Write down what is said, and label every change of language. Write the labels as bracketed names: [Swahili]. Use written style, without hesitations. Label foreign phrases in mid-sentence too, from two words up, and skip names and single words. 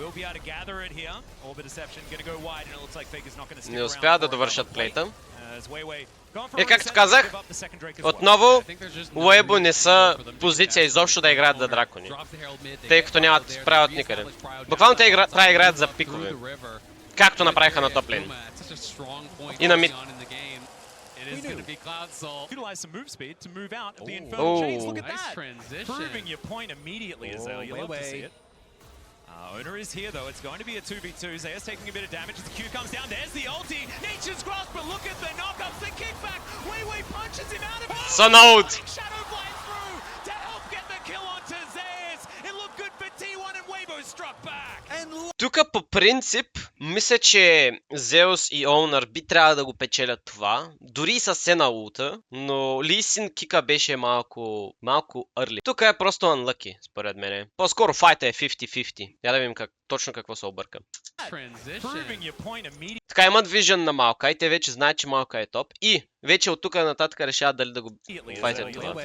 [Bulgarian] Не успяват да довършат плейта. И както казах, отново Уейбо не са в позиция изобщо да играят за дракони, тъй като нямат правят никъде. Буквално те трябва да играят за пикове, както направиха на топлейн и на мид. [English] Owner is here though, it's going to be a 2v2, Zeus taking a bit of damage as the Q comes down, there's the ulti, Nature's Grasp, but look at the knockups, the kickback, Wei punches him out of it! Sonout! Shadow flies through to help get the kill onto Zeus, it looked good for T1 and Weibo struck back! [Bulgarian] Тук по принцип, мисля, че Зеус и Оунър би трябва да го печелят това, дори и със Сена улта, но Лисин кика беше малко early. Тук е просто unlucky, според мене. По-скоро файта е 50-50. Я да видим точно какво се обърка. Така, имат вижън на Малкай, те вече знаят, че Малкай е топ и вече от тук нататък решават дали да го файтят това.